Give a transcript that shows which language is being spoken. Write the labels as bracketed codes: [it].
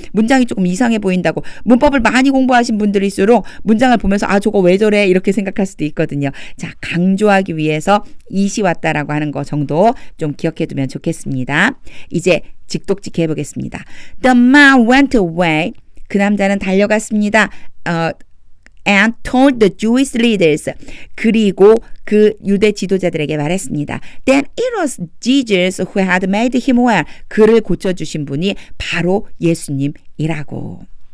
[ko] 문장이 조금 이상해 보인다고 문법을 많이 공부하신 분들일수록 문장을 보면서 아 저거 왜 저래 이렇게 생각할 수도 있거든요. 자, 강조하기 위해서 it이 왔다라고 하는 거 정도 좀 기억해 두면 좋겠습니다. 이제 직독직 해보겠습니다. [en] The man went away. [ko] 그 남자는 달려갔습니다. [en] And told the Jewish leaders. [ko] 그리고 그 유대 지도자들에게 말했습니다. [en] That it was Jesus who had made him well. [ko] 그를 고쳐주신 분이 바로 예수님이라고.